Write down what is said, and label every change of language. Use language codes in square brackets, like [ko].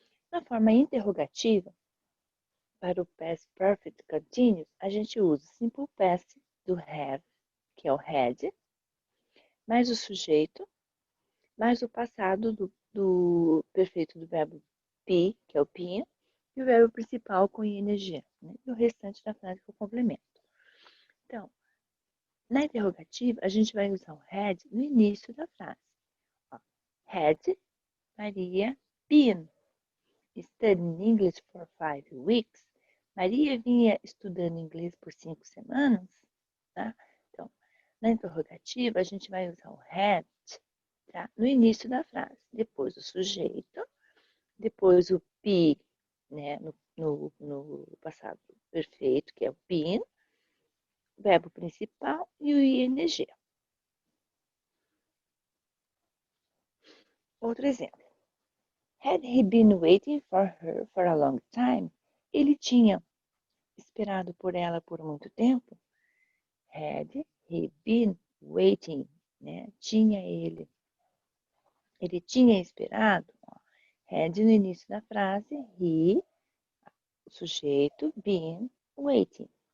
[pt] Na forma interrogativa, para o past perfect continuous, a gente usa o simple past do have, que é o had, mais o sujeito, mais o passado do perfeito do verbo be, que é o been, e o verbo principal com ing, né? E o restante da frase que eu complemento. Então, na interrogativa, a gente vai usar o had no início da frase. [en] Ó, had Maria been studying English for 5 weeks? [pt] Maria vinha estudando inglês por 5 semanas? Tá? Então, na interrogativa, a gente vai usar o had, tá? No início da frase. Depois o sujeito, depois o be, né? No passado perfeito, que é o been, verbo principal e o ing. Outro exemplo. [en] Had he been waiting for her for a long time? [pt] Ele tinha esperado por ela por muito tempo? [en] Had he been waiting, né? [pt] Ele tinha esperado? Had no início da frase, he, o sujeito, [en] been waiting.